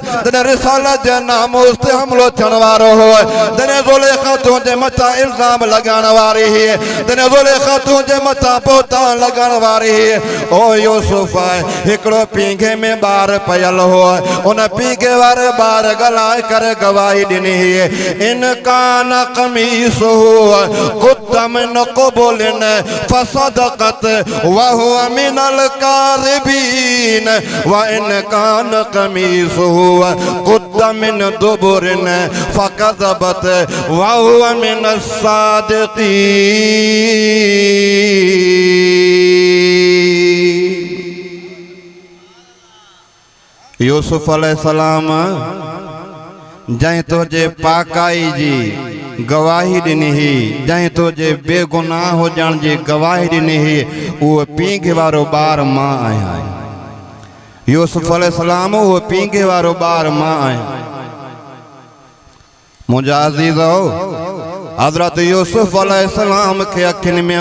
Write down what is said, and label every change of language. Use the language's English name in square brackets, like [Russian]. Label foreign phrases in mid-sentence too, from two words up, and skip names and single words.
[Sindhi] जे नामूस ते हमलो थियण वारो हो जॾहिं ज़ुलेखा तुंहिंजे मथां इल्ज़ाम लॻाइण वारी हुई जॾहिं ज़ुलेखा तुंहिंजे मथां बोहतान लॻाइण वारी हुई ओ यूसुफ हिकिड़ो पींघे में ॿार पयल हो उन पींघे वारे ॿार ॻाल्हाए करे गवाही ॾिनी हुई [Arabic] إن كان قميصه قد من قبل فصدقت وهو من الكاذبين وإن كان قميصه قد من دبر فكذبت وهو من [Sindhi] सादिक़ीन यूसुफ अलैहिस्सलाम जैं तुझे पाकाई जी गवाही ॾिनी हुई जैं तुझे बेगुनाह हुजण जी गवाही ॾिनी हुई उहो पींघे वारो ॿार मां आहियां यूसुफ अलैहिस्सलाम उहो पींघे वारो ॿार मां आहियां मुंहिंजा अज़ीज़ो हज़रत यूसुफ अलैहिस्सलाम के अखियुनि में